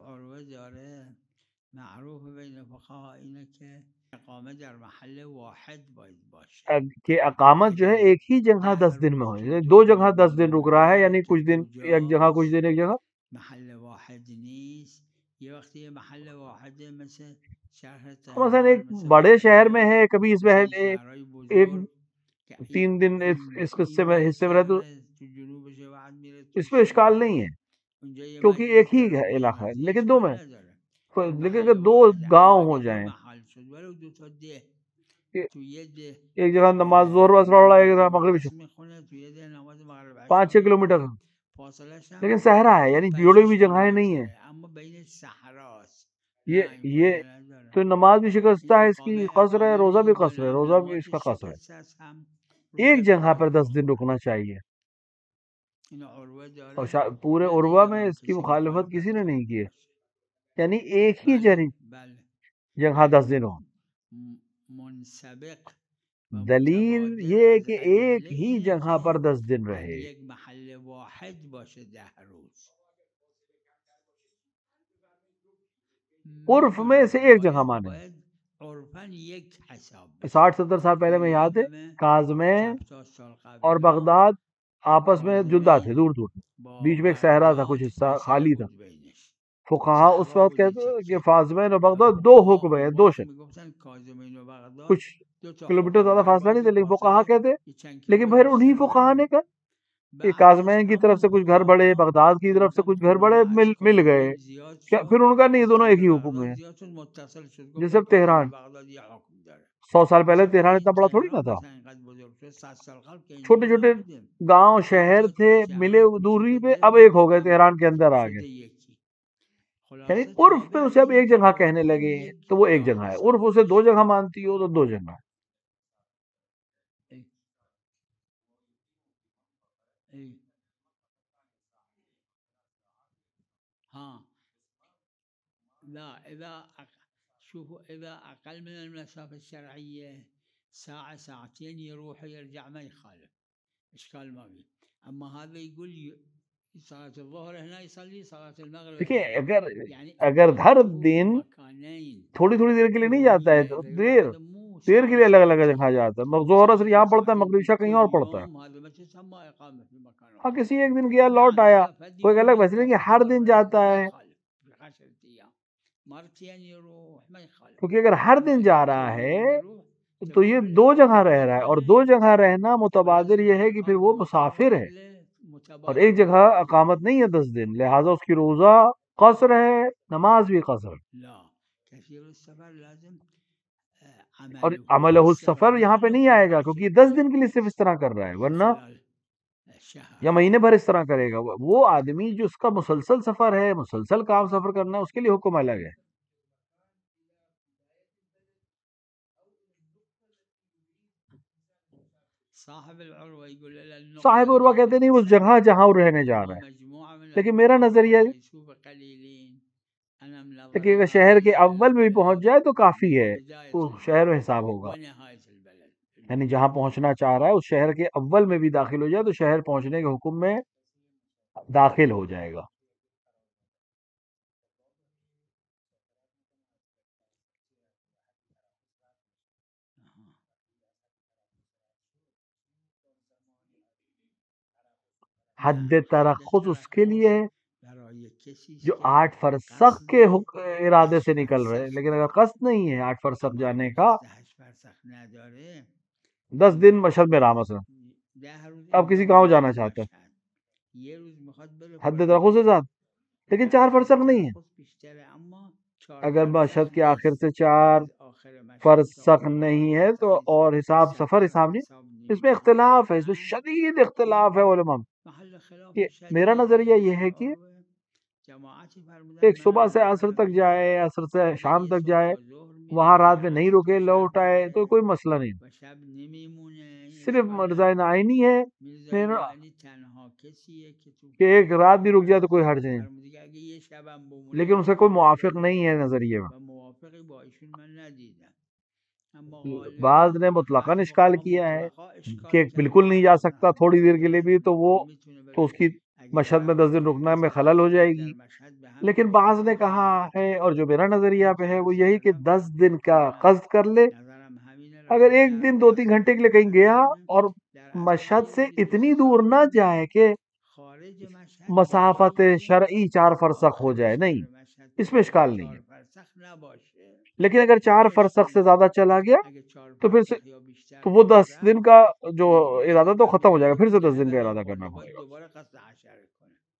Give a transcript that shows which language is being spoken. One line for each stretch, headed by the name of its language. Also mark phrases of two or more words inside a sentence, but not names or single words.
Persian: معروف بین فقہاء اقامت در محل واحد باید باشه،
Urdu: کہ اقامت جو ہے ایک ہی جگہ 10 دن میں ہو، دو جگہ 10 دن رک رہا ہے، یعنی کچھ دن ایک جگہ، کچھ دن ایک جگہ،
Persian: محل واحد نیست۔
Urdu: یہ وقت یہ محل واحد ہے، مثلا شہر مثلا ایک بڑے شہر میں ہے، کبھی اس میں ایک 3 دن اس حصے میں رہے تو اس میں اشکال نہیں ہے کیونکہ ایک ہی علاقہ ہے، لیکن دو میں، لیکن اگر 2 گاؤں ہو جائیں کہ
Persian: توی ده
Urdu: ایک جگہ نماز ظہر و اثر پڑھا، ایک جگہ مغرب عشاء،
Persian: میخونه، توی ده نماز مغرب عشا
Urdu: 5-6 کلومیٹر،
Persian: فاصلش هم
Urdu: لیکن صحرا ہے، یعنی 5-6 جوڑے بھی جگہیں نہیں ہیں.
Persian: کیلومتره، اما بین صحراست.
Urdu: یہ
Persian: نه این
Urdu: یہ
Persian: فایده نداره.
Urdu: تو نماز بھی
Persian: این
Urdu: شکستہ ہے، اس کی قصر ہے، روزہ بھی
Persian: این دو
Urdu: قصر ہے، روزہ بھی اس کا
Persian: نماز
Urdu: قصر ہے.
Persian: شکسته است هم
Urdu: ایک
Persian: روزه
Urdu: جگہ پر
Persian: باید
Urdu: 10 دن
Persian: بخوره.
Urdu: رکنا چاہیے.
Persian: این عروه
Urdu: اور
Persian: داره،
Urdu: پورے
Persian: من
Urdu: عروہ
Persian: میگم
Urdu: میں
Persian: هم
Urdu: اس کی
Persian: کسی
Urdu: مخالفت
Persian: مخالفت
Urdu: کسی نے نہیں
Persian: کرده
Urdu: کی ہے،
Persian: باشه.
Urdu: یعنی ایک ہی
Persian: بله بله
Urdu: جگہ 10 دن ہو.
Persian: منسبق و
Urdu: دلیل
Persian: متبادر
Urdu: یہ
Persian: از
Urdu: کہ ایک
Persian: ادله
Urdu: ہی
Persian: اینه
Urdu: جگہ
Persian: که
Urdu: پر 10 دن
Persian: در
Urdu: رہے.
Persian: یک محل واحد باشه 10 روز.
Urdu: عرف میں سے ایک جگہ مانے.
Persian: باید عرفاً یک حساب بشه.
Urdu: 60-70 سال پہلے میں یاد ہے کاظمے
Persian: 70 سال قبل
Urdu: اور بغداد آپس میں جدا تھے، دور دور،
Persian: با
Urdu: بیچ میں ایک صحرا تھا، کچھ
Persian: بغداد
Urdu: حصہ
Persian: فاصله
Urdu: خالی تھا.
Persian: بود بینش.
Urdu: فقہا اس
Persian: صحرا
Urdu: وقت
Persian: بوده
Urdu: کہتے ہیں کہ
Persian: تیکه.
Urdu: فاظمین و
Persian: و
Urdu: بغداد دو
Persian: فقها
Urdu: حکم ہیں،
Persian: اون دو وقت شد. میگفتن کاظمین و بغداد
Urdu: کچھ
Persian: دو تا
Urdu: کلومیٹر زیادہ
Persian: حکم،
Urdu: فاصلہ نہیں
Persian: باید
Urdu: تھا،
Persian: این
Urdu: لیکن فقہا
Persian: فاصله
Urdu: کہتے ہیں.
Persian: یہ چند
Urdu: لیکن
Persian: کیلومتر
Urdu: پھر انہی
Persian: بیشتر
Urdu: فقہا نے
Persian: نبود.
Urdu: کہا کہ
Persian: بعدش
Urdu: کاظمین کی طرف سے
Persian: همون
Urdu: کچھ گھر بڑھے،
Persian: فقها
Urdu: بغداد کی طرف سے
Persian: کم کم
Urdu: کچھ گھر
Persian: عروه
Urdu: بڑھے،
Persian: از
Urdu: مل گئے.
Persian: کاظمین زیاد شد،
Urdu: پھر انہوں نے کہا نہیں، دونوں ایک
Persian: قبل
Urdu: ہی حکم
Persian: بغداد
Urdu: ہے.
Persian: زیاد شد، متصل شد.
Urdu: جیسے
Persian: گفتن
Urdu: اب تہران
Persian: کاظمین بغداد یه حکم داره.
Urdu: 100 سال پہلے
Persian: اصلا
Urdu: تہران
Persian: این
Urdu: اتنا بڑا تھوڑی نہ
Persian: تهران
Urdu: تھا.
Persian: مثلا اینقدر بزرگ شد 100 سال قبل که
Urdu: چھوٹے
Persian: اینجور
Urdu: چھوٹے
Persian: نبوده.
Urdu: گاؤں
Persian: یک
Urdu: شہر
Persian: جا
Urdu: تھے، ملے
Persian: شهرهای دوری کوچیک و
Urdu: پہ، اب
Persian: دور
Urdu: ایک ہو
Persian: بود
Urdu: گئے،
Persian: کم
Urdu: تہران
Persian: کم
Urdu: کے اندر آ گئے.
Persian: شده یکی.
Urdu: یعنی
Persian: خلاصه
Urdu: عرف میں
Persian: تابع
Urdu: اسے اب
Persian: اینه
Urdu: ایک
Persian: که
Urdu: جگہ کہنے
Persian: عرفاً
Urdu: لگے
Persian: یک
Urdu: تو وہ ایک
Persian: جا
Urdu: جگہ ہے.
Persian: حساب
Urdu: عرف اسے دو
Persian: بشه.
Urdu: جگہ مانتی ہو تو دو جگہ ہے.
Arabic: ای ای ها لا شوفوا إذا أقل من المسافة الشرعية ساعة ساعتين يروح ويرجع ما يخالف، إشكال ما فيه. أما هذا يقول صلاة الظهر هنا يصلي، صلاة المغرب
Urdu: دیکھیں
Arabic: هنا، يعني
Urdu: اگر ہر
Arabic: إقامته في
Urdu: دن
Arabic: مكانين
Urdu: تھوڑی تھوڑی دیر کے لیے نہیں جاتا ہے،
Arabic: يومية،
Urdu: تو
Arabic: إذا
Urdu: دیر
Arabic: يروح هذا مو
Urdu: دیر کے
Arabic: ساعة
Urdu: لیے الگ الگ جگہ
Arabic: ساعتين،
Urdu: جاتا ہے. ظہر اثر یہاں پڑتا ہے،
Arabic: ساعتين
Urdu: مغرب
Arabic: في
Urdu: عشاء کہیں اور
Arabic: كل
Urdu: پڑتا ہے.
Arabic: يوم، هذا ما تسمى إقامة في مكان
Urdu: ہاں
Arabic: واحد.
Urdu: کسی ایک دن گیا لوٹ
Arabic: نعم
Urdu: آیا،
Arabic: إذا فد
Urdu: کوئی
Arabic: يوم
Urdu: الگ بحث نہیں کہ
Arabic: يتوافق
Urdu: ہر دن
Arabic: مرة
Urdu: جاتا
Arabic: ما
Urdu: ہے.
Arabic: يخالف، في 10 أيام مرتين يروح ما يخالف.
Urdu: کیونکہ اگر ہر
Arabic: أما
Urdu: دن
Arabic: إذا
Urdu: جا
Arabic: كل
Urdu: رہا
Arabic: يوم
Urdu: ہے
Arabic: يروح
Urdu: تو یہ
Arabic: تبقى في
Urdu: دو جگہ
Arabic: الإقامة
Urdu: رہ رہا ہے، اور دو
Arabic: بمكانين،
Urdu: جگہ رہنا متبادر
Arabic: وليس
Urdu: یہ ہے کہ پھر
Arabic: الإقامة
Urdu: وہ
Arabic: بمكان
Urdu: مسافر ہے،
Arabic: واحد
Urdu: اور
Arabic: متبادر
Urdu: ایک جگہ
Arabic: بمكانين.
Urdu: اقامت نہیں ہے 10 دن، لہٰذا اس کی روزہ قصر ہے، نماز بھی قصر.
Arabic: لا كثير السفر لازم
Urdu: اور
Arabic: عمله
Urdu: عملہ
Arabic: في
Urdu: السفر یہاں پہ
Arabic: السفر
Urdu: نہیں
Arabic: في
Urdu: آئے گا، کیونکہ یہ 10 دن کے لیے صرف اس طرح کر رہا ہے، ورنہ
Arabic: خلال
Urdu: یا
Arabic: شهر.
Urdu: مہینے بھر اس طرح کرے گا. وہ آدمی جو اس کا مسلسل سفر ہے، مسلسل کام سفر کرنا ہے، اس کے لیے حکم الگ ہے.
Arabic: صاحب العروة يقول إلى النقطة
Urdu: صاحب عروہ کہتے نہیں اس جگہ جہاں وہ رہنے جا رہا ہے.
Arabic: مجموعة من
Urdu: لیکن میرا نظریہ
Arabic: الفقهاء
Urdu: ہے
Arabic: ليسوا بقليلين. أنا
Urdu: کہ
Arabic: منظر
Urdu: اگر شہر کے
Arabic: القضية
Urdu: اول میں بھی پہنچ جائے تو کافی ہے،
Arabic: بداية
Urdu: تو شہر میں
Arabic: البلد
Urdu: حساب ہوگا.
Arabic: ونهاية البلد.
Urdu: یعنی جہاں پہنچنا چاہ رہا ہے اس شہر کے اول میں بھی داخل ہو جائے تو شہر پہنچنے کے حکم میں داخل ہو جائے گا. حد ترخص اس کے لیے ہے
Persian: برای کسی
Urdu: جو
Persian: که
Urdu: 8 فرسخ کے ارادے سے نکل رہے. لیکن اگر قصد نہیں ہے 8 فرسخ جانے کا،
Persian: 8 فرسخ نداره
Urdu: 10 دن مشہد میں رہا مثلا،
Persian: 10 روز
Urdu: اب کسی
Persian: اینجا
Urdu: گاؤں
Persian: میمونه
Urdu: جانا
Persian: تو
Urdu: چاہتا ہے،
Persian: مشهد، یه روز میخواد بره
Urdu: حد
Persian: فلان
Urdu: ترخص کے
Persian: جا.
Urdu: ساتھ، لیکن 4 فرسخ نہیں ہے.
Persian: ترخص بیشتره، اما 4
Urdu: اگر
Persian: فرسخ
Urdu: مشہد کے آخر
Persian: نیست.
Urdu: سے 4
Persian: از آخر مشهد تا
Urdu: فرسخ
Persian: آخر
Urdu: نہیں ہے تو
Persian: فرسخ
Urdu: اور حساب سفر حساب نہیں.
Persian: حساب
Urdu: اس میں اختلاف ہے، اس میں
Persian: نمیگیرن.
Urdu: شدید اختلاف ہے علماء میں.
Persian: محل خلاف
Urdu: کہ میرا
Persian: شدید.
Urdu: نظریہ یہ
Persian: ابن
Urdu: ہے کہ
Persian: عروه جماعتی فرمودن
Urdu: ایک صبح
Persian: منم
Urdu: سے عصر
Persian: برادرم
Urdu: تک جائے، عصر سے
Persian: اگه
Urdu: شام
Persian: یه
Urdu: تک
Persian: صبح
Urdu: جائے،
Persian: تا ظهر
Urdu: وہاں
Persian: میره
Urdu: رات
Persian: یه
Urdu: میں نہیں
Persian: عصر
Urdu: رکے،
Persian: تا شب
Urdu: لوٹ آئے، تو
Persian: میره
Urdu: کوئی مسئلہ نہیں.
Persian: و شب نمیمونه، این
Urdu: صرف
Persian: اشکال
Urdu: مرزا
Persian: نداره.
Urdu: نعینی ہے
Persian: میرزا نائینی تنها کسیه که تو
Urdu: کہ ایک رات بھی رک جائے تو کوئی حرج نہیں،
Persian: فرموده که اگه یه شبم بمونه
Urdu: لیکن اسے کوئی موافق نہیں ہے نظریے میں.
Persian: و موافقی با ایشون من ندیدم. اما
Urdu: بعض
Persian: غالبا
Urdu: نے مطلقاً
Persian: بعض
Urdu: اشکال
Persian: فقها
Urdu: کیا ہے
Persian: مطلقا اشکال
Urdu: کہ بالکل
Persian: کردن،
Urdu: نہیں جا
Persian: گفتن
Urdu: سکتا
Persian: حد
Urdu: تھوڑی دیر کے لیے بھی، تو وہ
Persian: میتونه
Urdu: تو
Persian: بره
Urdu: اس کی
Persian: اگه
Urdu: مشہد میں 10 دن
Persian: برگرده
Urdu: رکنا
Persian: پس
Urdu: میں خلل ہو جائے
Persian: در
Urdu: گی.
Persian: مشهد به همین
Urdu: لیکن بعض نے
Persian: اتفاق
Urdu: کہا ہے،
Persian: میفته.
Urdu: اور جو میرا نظریہ
Persian: من
Urdu: پہ
Persian: که
Urdu: ہے وہ
Persian: عرض
Urdu: یہی کہ
Persian: کردم
Urdu: 10 دن کا
Persian: منم
Urdu: قصد کر لے.
Persian: نظرم همینه.
Urdu: اگر
Persian: رفته
Urdu: ایک
Persian: 10
Urdu: دن
Persian: روز
Urdu: 2-3
Persian: قصد
Urdu: گھنٹے کے لیے
Persian: کرده
Urdu: کہیں گیا
Persian: شبمونه
Urdu: اور
Persian: در اصل هم
Urdu: مشہد
Persian: یه
Urdu: سے
Persian: روز دیگه
Urdu: اتنی
Persian: حساب
Urdu: دور نہ
Persian: میکنه.
Urdu: جائے کہ
Persian: خارج مشهد
Urdu: مسافت
Persian: بقیه
Urdu: شرعی 4 فرسخ ہو
Persian: آخر
Urdu: جائے، نہیں،
Persian: شهر مشهد تا
Urdu: اس میں اشکال نہیں
Persian: 4
Urdu: ہے.
Persian: فرسخ نباشه
Urdu: لیکن اگر 4 فرسخ
Persian: اشکال
Urdu: سے زیادہ
Persian: نداره.
Urdu: چلا گیا
Persian: اگه 4
Urdu: تو پھر سے
Persian: فرسخ یا بیشتر
Urdu: تو وہ 10
Persian: رفت
Urdu: دن کا جو
Persian: ممکنه
Urdu: ارادہ
Persian: اگه
Urdu: تو ختم ہو جائے گا، پھر
Persian: برمیگرده
Urdu: سے 10
Persian: 10
Urdu: دن کا
Persian: روز
Urdu: ارادہ کرنا
Persian: خورده
Urdu: پڑے
Persian: باید
Urdu: گا.
Persian: دوباره قصد عشره کنه.